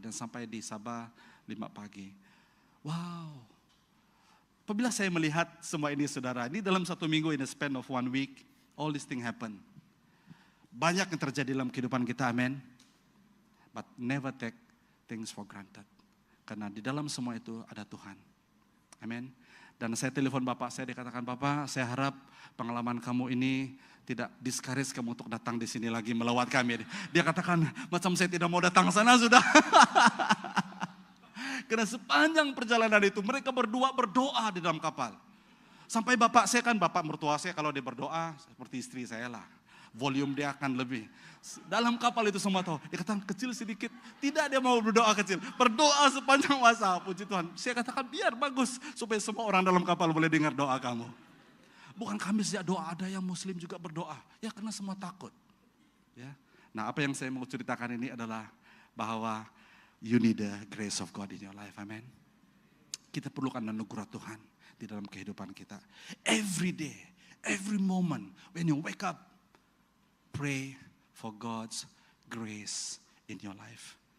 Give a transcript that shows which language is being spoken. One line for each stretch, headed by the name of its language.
Malay: Dan sampai di Sabah 5 pagi. Wow. Apabila saya melihat semua ini saudara, ini dalam 1 minggu,
English: in the span of 1 week, all these things happen.
Malay: Banyak yang terjadi dalam kehidupan kita, amen.
English: But never take things for granted.
Malay: Karena di dalam semua itu ada Tuhan. Amen. Dan saya telepon bapak saya, dikatakan, Bapak, saya harap pengalaman kamu ini tidak discourage kamu untuk datang di sini lagi melawat kami. Dia katakan, macam saya tidak mau datang sana sudah. Karena sepanjang perjalanan itu mereka berdua berdoa di dalam kapal. Sampai bapak saya kan, bapak mertua saya kalau dia berdoa seperti istri saya lah. volume dia akan lebih. Dalam kapal itu semua tahu, dia katakan kecil sedikit. Tidak, dia mau berdoa kecil. Berdoa sepanjang masa, puji Tuhan. Saya katakan biar bagus, supaya semua orang dalam kapal boleh dengar doa kamu. Bukan kami sejak doa, ada yang muslim juga berdoa. Ya karena semua takut. Ya. Nah apa yang saya mau ceritakan ini adalah bahwa
English: you need the grace of God in your life,
Malay: amen. Kita perlukan anugerah Tuhan di dalam kehidupan kita.
English: Every day, every moment, when you wake up, pray for God's grace in your life.